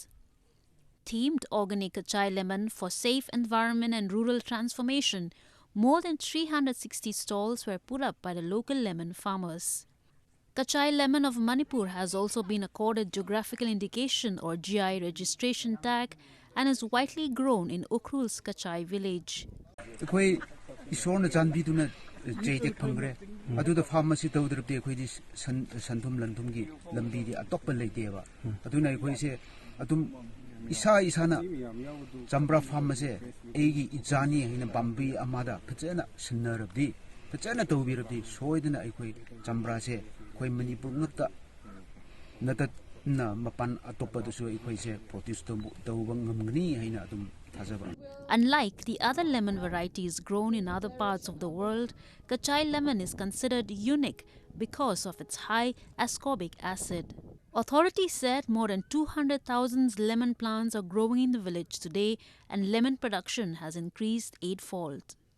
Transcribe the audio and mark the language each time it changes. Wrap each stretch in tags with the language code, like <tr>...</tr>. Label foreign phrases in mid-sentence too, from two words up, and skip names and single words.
<en>Themed Organic Kachai Lemon for Safe Environment and Rural Transformation, more than 360 stalls were put up by the local lemon farmers. Kachai Lemon of Manipur has also been accorded Geographical Indication or GI registration tag and is widely grown in Ukhrul's Kachai village.</en> <mni>Jaitek phangre aduda pharmacy tawdrabte akhoi santhum lanthumgi lambi di atokpa leiteba aduna akhoi se adum isana chambra pharmacy egi ijani hina bambi amada phachana sinnarabdi phachana tawbirabdi soidana akhoi chambra se akhoi manipur ngata natat na mapan atoppa dusu akhoi se produce tawba ngamgni hina adum.</mni> <en>Unlike the other lemon varieties grown in other parts of the world, Kachai lemon is considered unique because of its high ascorbic acid. Authorities said more than 200,000 lemon plants are growing in the village today and lemon production has increased 8-fold.</en>